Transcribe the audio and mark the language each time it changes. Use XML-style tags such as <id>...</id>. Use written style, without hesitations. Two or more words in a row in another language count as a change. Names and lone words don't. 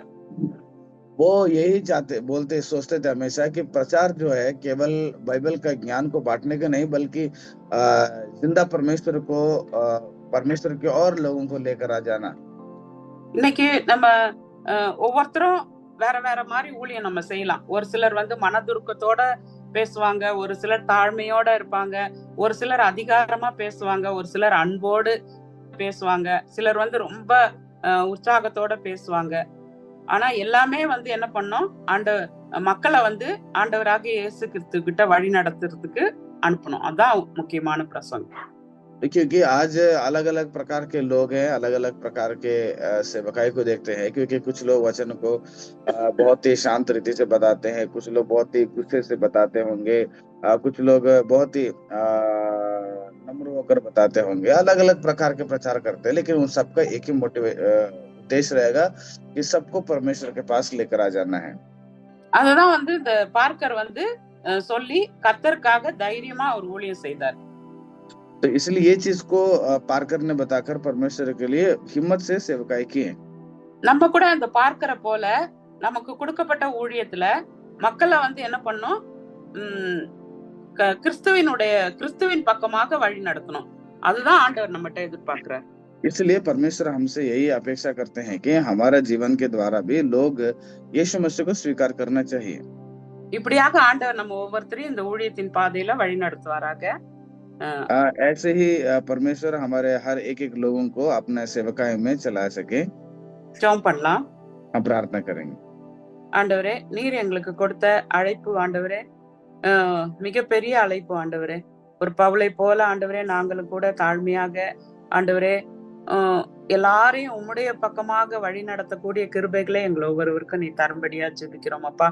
<hi>वो यही बोलते सोचते थे हमेशा कि प्रचार जो है केवल बाइबल का ज्ञान को बांटने का नहीं, बल्कि जिंदा परमेश्वर के और लोगों को लेकर आ जाना।</hi> <ta>இன்னைக்கு நம்ம ஒவ்வொருத்தரும் வேற வேற மாதிரி ஊழியம் நம்ம செய்யலாம். ஒரு சிலர் வந்து மனதுருக்கத்தோட பேசுவாங்க, ஒரு சிலர் தாழ்மையோட இருப்பாங்க, ஒரு சிலர் அதிகாரமா பேசுவாங்க, ஒரு சிலர் அன்போடு பேசுவாங்க, சிலர் வந்து ரொம்ப உற்சாகத்தோட பேசுவாங்க. ஆனா எல்லாமே வந்து என்ன பண்ணோம், மக்களை வந்து ஆண்டவராக இயேசு கிறிஸ்து கிட்ட வழி நடத்துறதுக்கு அனுப்பணும். அதான் முக்கியமான பிரசங்கம்.</ta> <hi>क्योंकि आज अलग अलग प्रकार के लोग हैं, अलग अलग प्रकार के सेवकाई को देखते हैं। क्योंकि कुछ लोग वचन को बहुत ही शांत रीति से बताते हैं, कुछ लोग बहुत ही गुस्से से बताते होंगे, कुछ लोग बहुत ही नम्र होकर बताते होंगे। अलग अलग प्रकार के प्रचार करते हैं, लेकिन उन सबका एक ही उद्देश्य रहेगा कि सबको परमेश्वर के पास लेकर आ जाना है।</hi> <ta>அதுதான் வந்து இந்த பார்க்கர் வந்து சொல்லி கர்த்தருக்காக தைரியமா ஒரு ஊழியம் செய்தார்.</ta> <hi>तो इसलिए ये चीज को पार्कर ने बताकर परमेश्वर के लिए हिम्मत से सेवकाई की है।</hi> <ta>நம்ம கூட அந்த பார்க்கரை போல நமக்கு கொடுக்கப்பட்ட ஊழியத்துல மக்களை வந்து என்ன பண்ணோம், கிறிஸ்துவின் பக்கமாக வழி நடத்தணும். அதுதான் ஆண்டவர் நம்மகிட்ட எதிர்பார்க்கிறார்.</ta> <hi>इसलिए परमेश्वर हमसे यही अपेक्षा करते हैं कि हमारा जीवन के द्वारा भी लोग यीशु मसीह को स्वीकार करना चाहिए।</hi> <ta>இப்படியாக ஆண்டவர் நம்ம ஒவ்வொருத்தரையும் இந்த ஊழியத்தின் பாதையில வழி நடத்துவாராக।</ta> <hi>ऐसे ही परमेश्वर हमारे हर एक एक लोगों को अपने सेवकाई में चला सके।</hi> <ta>ஜெபம் பண்ணலாம்.</ta> <hi>हम प्रार्थना करेंगे।</hi> <ta>ஆண்டவரே, நீர் எங்களுக்கு கொடுத்த அழைப்பு ஆண்டவரே மிகப்பெரிய அழைப்பு ஆண்டவரே. ஒரு பவுலை போல ஆண்டவரே நாங்களும் கூட தாழ்மையாக ஆண்டவரே எல்லாரையும் உம்முடைய பக்கமாக வழி நடத்தக்கூடிய கிருபைகளை எங்களை ஒவ்வொருவருக்கும் நீ தரும்படியா ஜெபிக்கிறோம் அப்பா.</ta>